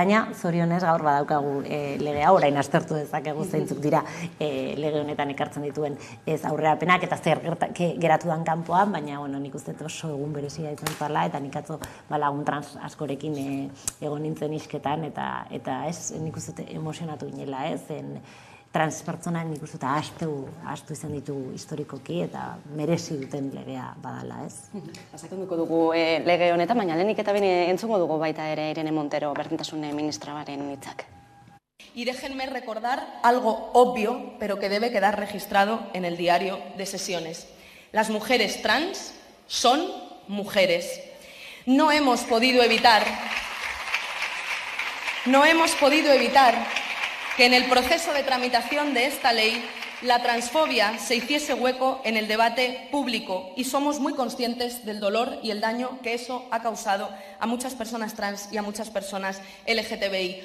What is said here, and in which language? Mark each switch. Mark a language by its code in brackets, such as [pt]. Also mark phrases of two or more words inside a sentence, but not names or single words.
[eu] Baina, zorionez, gaur badaukagu lege hau, orain aztertu dezakegu zeintzuk dira lege honetan ekartzen dituen ez aurrerapenak eta zer geratu dan kanpoan, baina nik uste oso egun berezia izan zala, eta nik atzo lagun trans askorekin egon nintzen isketan, eta ez nik uste emozionatu ginela, transpertsona nik uste eta ahaztu izan ditugu historikoki eta merezi duten legea badala, ez? Sakonduko dugu lege honetan, baina lehenik eta behin entzungo dugu baita ere Irene Montero, berdintasun ministraren hitzak. [es] Y déjenme recordar algo obvio, pero que debe quedar registrado en el diario de sesiones. Las mujeres trans son mujeres. No hemos podido evitar que en el proceso de tramitación de esta ley la transfobia se hiciese hueco en el debate público y somos muy conscientes del dolor y el daño que eso ha causado a muchas personas trans y a muchas personas LGTBI.